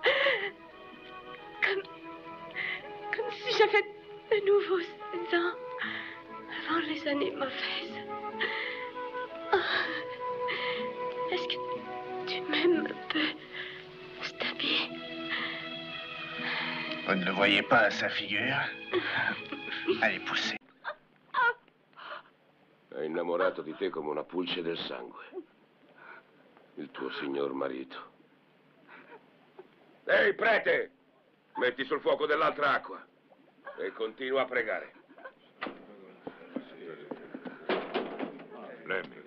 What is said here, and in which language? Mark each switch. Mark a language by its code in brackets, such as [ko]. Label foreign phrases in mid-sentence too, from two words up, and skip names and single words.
[fr] Comme si j'avais de nouveau 16 ans, avant les années mauvaises. Est-ce que tu m'aimes un peu, Stubby? Vous ne le voyez pas à sa figure? Allez, poussez. [it] È innamorato di te come una pulce del sangue. Il tuo signor marito. Ehi, prete! Metti sul fuoco dell'altra acqua e continua a pregare. Lemmy.